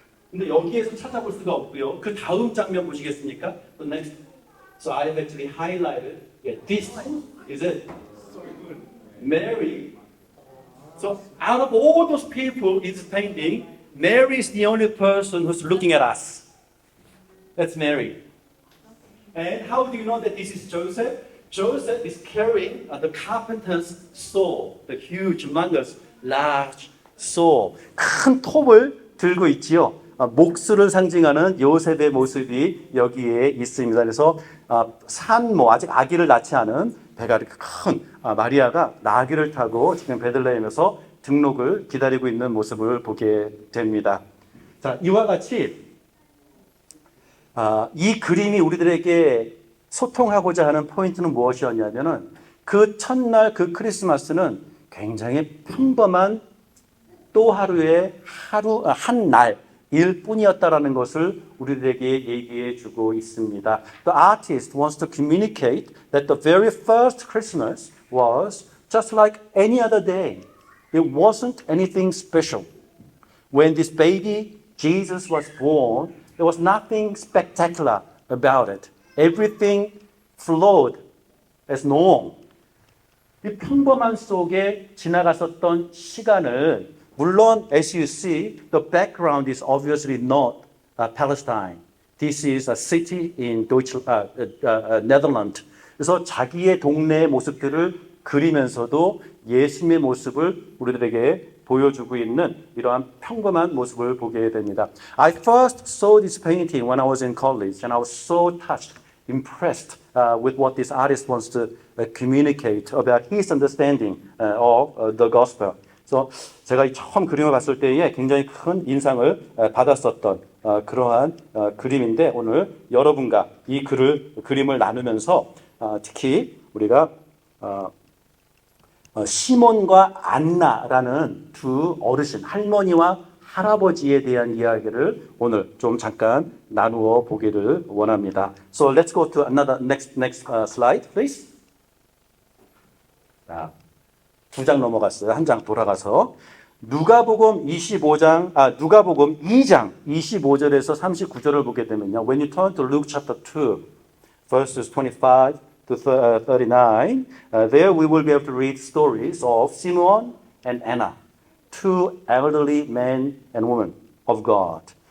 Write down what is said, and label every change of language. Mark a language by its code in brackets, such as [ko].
[ko] 근데 여기에서 찾아볼 수가 없고요. 그 다음 장면 보시겠습니까? [en] The next. So I have actually highlighted. Yeah, this is it. Mary. So out of all those people in this painting, Mary is the only person who's looking at us. That's Mary. And how do you know that this is Joseph? Joseph is carrying the carpenter's saw, the huge, humongous, large saw. [ko] 큰 톱을 들고 있지요. 목수를 상징하는 요셉의 모습이 여기에 있습니다. 그래서 산모, 아직 아기를 낳지 않은 배가 이렇게 큰 마리아가 나귀를 타고 지금 베들레헴에서 등록을 기다리고 있는 모습을 보게 됩니다. 자, 이와 같이 이 그림이 우리들에게 소통하고자 하는 포인트는 무엇이었냐면은 그 첫날 그 크리스마스는 굉장히 평범한 또 하루의 한 날 일 뿐이었다라는 것을 우리들에게 얘기해 주고 있습니다. [en] The artist wants to communicate that the very first Christmas was just like any other day. It wasn't anything special. When this baby Jesus was born, there was nothing spectacular about it. Everything flowed as normal. [ko] 이 평범한 속에 지나갔었던 시간을 물론 [en] as you see, the background is obviously not Palestine. This is a city in Netherlands. [ko] 그래서 자기의 동네의 모습들을 그리면서도 예수님의 모습을 우리들에게 보여주고 있는 이러한 평범한 모습을 보게 됩니다. [en] I first saw this painting when I was in college and I was so touched, impressed with what this artist wants to communicate about his understanding of the gospel. [ko] 그래서 제가 처음 그림을 봤을 때에 굉장히 큰 인상을 받았었던 그러한 그림인데 오늘 여러분과 이 그림을 나누면서 특히 우리가 시몬과 안나라는 두 어르신, 할머니와 할아버지에 대한 이야기를 오늘 좀 잠깐 나누어 보기를 원합니다. [en] So let's go to another next slide, please. [ko] 자, 두 장 넘어갔어요. 한 장 돌아가서 누가복음 2장 25절에서 39절을 보게 되면요. [en] When you turn to Luke chapter 2, verses 25 to 39, there we will be able to read stories of Simon and Anna, two elderly men and women of God.